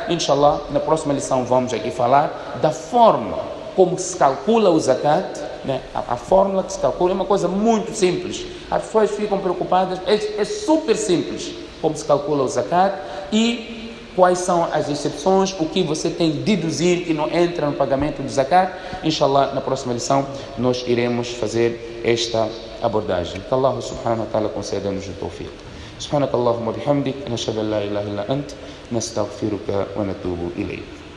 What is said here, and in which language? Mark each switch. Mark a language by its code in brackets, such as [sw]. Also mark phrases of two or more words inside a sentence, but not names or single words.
[pt] Inshallah, na próxima lição vamos aqui falar da forma como se calcula o zakat, a fórmula que se calcula é uma coisa muito simples. As pessoas ficam preocupadas, é super simples como se calcula o zakat e quais são as exceções, o que você tem de deduzir que não entra no pagamento do zakat. Inshallah, na próxima lição nós iremos fazer esta abordagem. Que Allah [ar] سبحانه وتعالى [pt] conceda-nos o tawfiq. [ar] سبحانك اللهم وبحمدك نشهد أن لا إله إلا أنت نستغفرك ونتوب إليك.